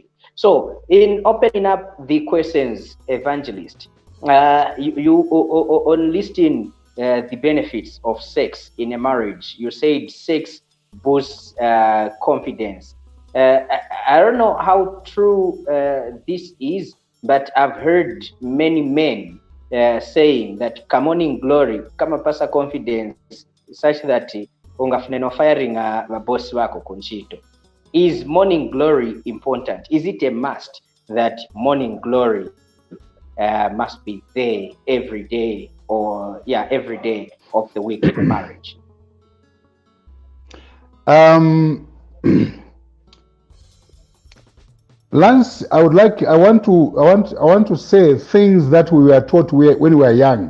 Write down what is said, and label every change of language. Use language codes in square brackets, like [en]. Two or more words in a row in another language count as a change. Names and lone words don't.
[en] So in opening up the questions, Evangelist, you on listing the benefits of sex in a marriage, you said sex boosts confidence. I don't know how true this is, but I've heard many men saying that morning glory [bem] kama pasa [en] confidence such that [bem] ungafune no [en] firing boss [bem] wako kunchito. [en] Is morning glory important? Is it a must that morning glory must be there every day, or every day of the week in the marriage? Lance, I want to say things that we were taught when we were young.